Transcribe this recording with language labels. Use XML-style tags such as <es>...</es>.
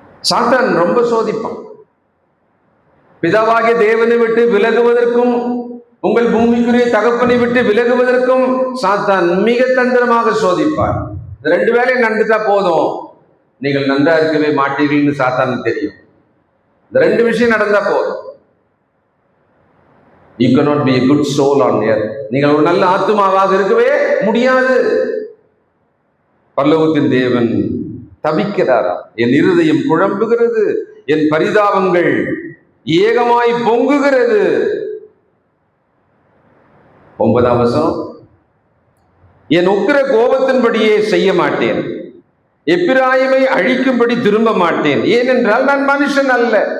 <ta>சாத்தான் ரொம்ப சோதிப்பான். பிதாவாகிய தேவனை விட்டு விலகுவதற்கும் உங்கள் பூமிக்குரிய தகப்பனை விட்டு விலகுவதற்கும் சாத்தான் மிக தந்திரமாக சோதிப்பார். இந்த 2 வேலையும் நடந்துட்டா போதும், நீங்கள் நன்றா இருக்கவே மாட்டீர்கள்னு சாத்தானுக்கு தெரியும். இந்த 2 விஷயம் நடந்தா போதும்.</ta> <en>You cannot be a good soul on earth.</en> <ta>நீங்கள் ஒரு நல்ல ஆத்துமாவாக இருக்கவே முடியாது. பரலோகத்தின் தேவன் தவிக்கிறாரா? என் இருதயம் குழம்புகிறது, என் பரிதாபங்கள் ஏகமாய் பொங்குகிறது. 9ஆம் வசனம், என் உக்கிர கோபத்தின்படியே செய்ய மாட்டேன், எப்பிராயிமை அழிக்கும்படி திரும்ப மாட்டேன். ஏனென்றால் நான் மனுஷன் அல்ல,</ta>